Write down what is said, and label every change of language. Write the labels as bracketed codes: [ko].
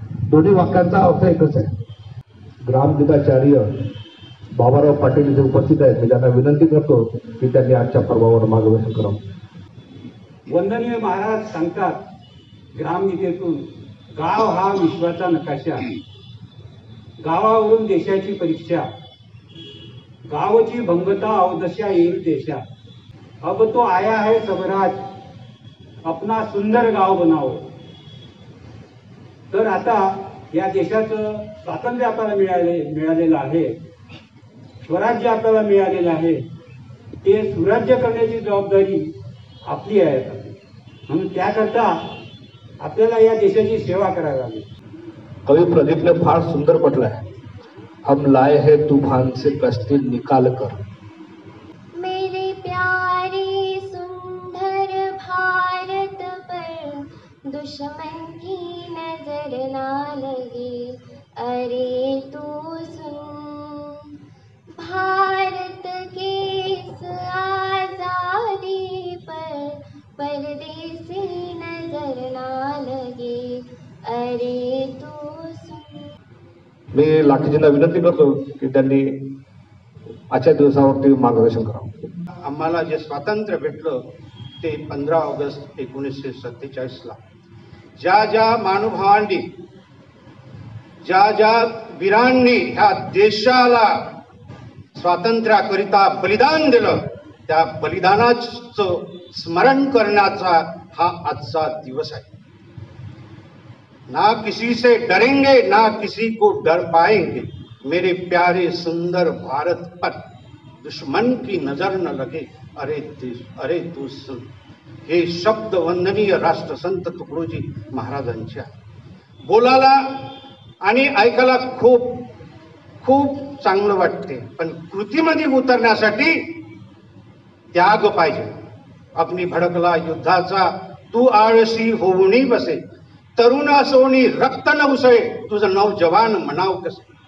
[mr] दोन्ही वाक्यांचा अर्थ एकच आहे. ग्रामगीताचार्य बाबाराव पाटील इथे उपस्थित आहेत. मी त्यांना विनंती करतो की त्यांनी आजच्या पर्वावर मार्गदर्शन करावं. वंदनीय महाराज सांगतात ग्रामगीतेतून, गाव हा विश्वाचा नकाशा, गावावरून देशाची परीक्षा, गावची भंगता अवदशा येईल देशा. [hi] अब तो आया है सबराज, अपना सुंदर गाव बनाओ. [mr] तर आता या देशाचं स्वातंत्र्य आपल्याला मिळालेलं आहे, स्वराज्य आपल्याला मिळालेलं आहे, ते सुराज्य करण्याची जबाबदारी आपली आहे. म्हणून त्याकरता आपल्याला या देशाची सेवा करावी लागेल. कवि प्रदीप ने फार सुंदर म्हटलंय, [hi] हम लाए हैं तूफान से कश्ती निकाल कर. मेरे प्यारे सुंदर भारत पर दुश्मन की नजर ना लगे, अरे तू सुन, भारत के इस आजादी पर परदेसी नजर ना लगे, अरे तू सुन. [mr] मी लाखेजींना विनंती करतो की त्यांनी आजच्या दिवसावरती मार्गदर्शन करावं. आम्हाला जे स्वातंत्र्य भेटलं ते 15 ऑगस्ट 1947ला ज्या ज्या महानुभावांनी ज्या ज्या वीरांनी ह्या देशाला स्वातंत्र्याकरिता बलिदान दिलं त्या बलिदानाचं स्मरण करण्याचा हा आजचा दिवस आहे. [hi] ना किसी से डरेंगे ना किसी को डर पाएंगे, मेरे प्यारे सुंदर भारत पर दुश्मन की नजर न लगे, अरे तू सुन. [mr] हे शब्द वंदनीय राष्ट्रसंत तुकडोजी महाराजांचे बोलायला आणि ऐकायला खूप खूप चांगलं वाटते, पण कृतीमध्ये उतरण्यासाठी त्याग पाहिजे. अग्नी भडकला युद्धाचा तू आळशी होऊनी बसे, तरुण असोनी रक्त न उसळे तुझं नवजवान म्हणाव कसे.